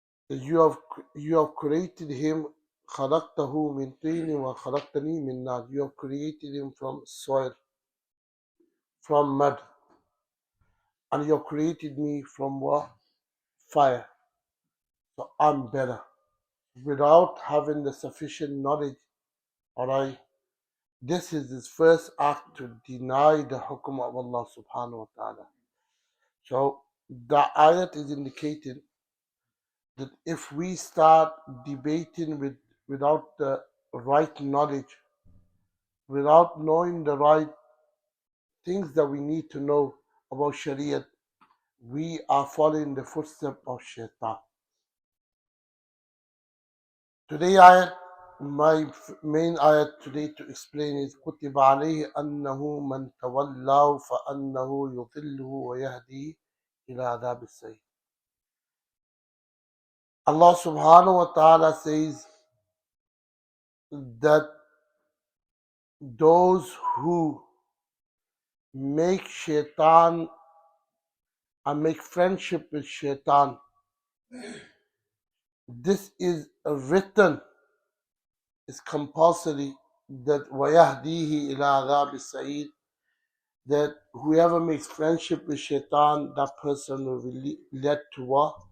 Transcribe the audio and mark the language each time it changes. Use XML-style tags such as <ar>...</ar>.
<en>You have created him</en> <ar>خلقته من طين وخلقتني من نار.</ar> <en>You have created him from soil, from mud, and you have created me from what? Fire. So I'm better. Without having the sufficient knowledge, alright, this is his first act to deny the hukum of Allah subhanahu wa ta'ala. So the ayat is indicating that if we start debating without the right knowledge, without knowing the right things that we need to know about Shariat, we are following the footsteps of Shaitan. Today ayat, my main ayat today to explain is</en> <ar>كُتِبَ عَلَيْهِ أَنَّهُ مَنْ تَوَلَّاهُ فَأَنَّهُ يُضِلُّهُ وَيَهْدِيهِ إِلَى عَذَابِ السَّعِيرِ.</ar> <en>Allah subhanahu wa ta'ala says that those who make shaitan and make friendship with shaitan, this is written, is compulsory, that</en> <ar>وَيَهْدِيهِ إِلَى عَذَابِ السَّعِيرِ,</ar> <en>that whoever makes friendship with shaitan, that person will be led to what?</en>